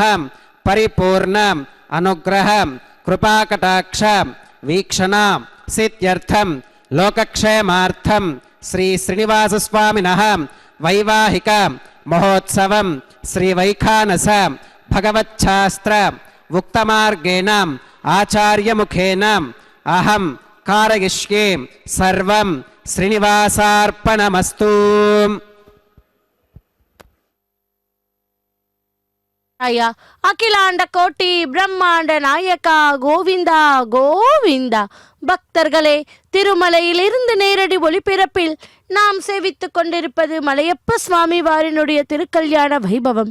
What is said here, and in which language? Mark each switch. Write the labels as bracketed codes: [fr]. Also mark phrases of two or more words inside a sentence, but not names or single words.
[sa] పరిపూర్ణ అనుగ్రహ కృపాకటాక్ష వీక్షణ సిద్ధ్యర్థం లోకక్షేమార్థం శ్రీ శ్రీనివాసస్వామినః వైవాహిక మహోత్సవం శ్రీ వైఖానస భగవచ్ఛాస్త్ర ఉక్తమార్గేణ ఆచార్యముఖేన అహం కారయిష్యే సర్వం శ్రీనివాసార్పణమస్తు. [ta] ಅಯ್ಯ அகிலாண்ட கோட்டி பிரம்மாண்ட நாயகா கோவிந்தா கோவிந்தா. பக்தர்களே, திருமலையிலிருந்து நேரடி ஒளிபரப்பில் நாம் சேவித்துக் கொண்டிருப்பது மலையப்ப சுவாமி வாரினுடைய திருக்கல்யாண வைபவம்.